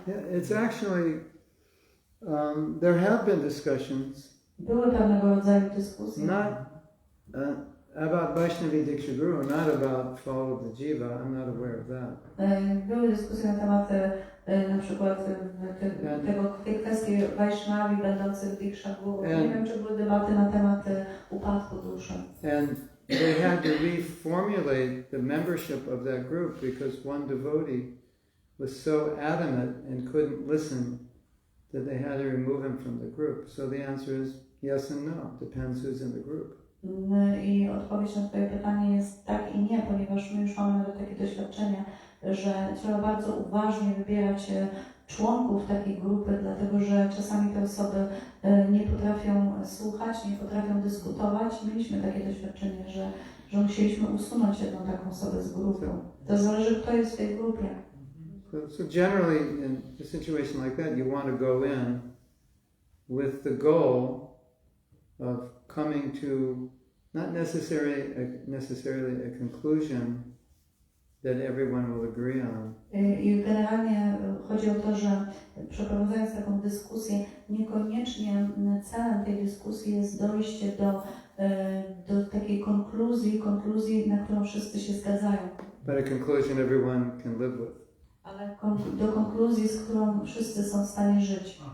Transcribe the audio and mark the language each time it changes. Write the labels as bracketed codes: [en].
[en] Yeah, it's actually, there have been discussions. [pl] Były pewnego rodzaju dyskusje. [en] Not about Vaishnavi Diksha Guru, not about fall of the jiva. I'm not aware of that. [pl] Były dyskusje na temat na przykład tej kwestii Vaishnavi będących w Diksha Guru. Nie wiem, czy były debaty na temat upadku duszy. [en] And they had to reformulate the membership of that group because one devotee was so adamant and couldn't listen that they had to remove him from the group. So the answer is yes and no. Depends who's in the group. [pl] I odpowiedź na twoje pytanie jest tak i nie, ponieważ my już mamy nawet takie doświadczenie, że trzeba bardzo uważnie wybierać członków takiej grupy, dlatego że czasami te osoby nie potrafią słuchać, nie potrafią dyskutować. Mieliśmy takie doświadczenie, że musieliśmy usunąć jedną taką osobę z grupy. To zależy, kto jest w tej grupie. [en] So generally in a situation like that, you want to go in with the goal of coming to not necessarily a conclusion that everyone will agree on. [pl] I generalnie chodzi o to, że przeprowadzając taką dyskusję, niekoniecznie celem tej dyskusji jest dojście do takiej konkluzji, na którą wszyscy się zgadzają. [en] But a conclusion everyone can live with. [pl] Ale do konkluzji, z którą wszyscy są w stanie żyć.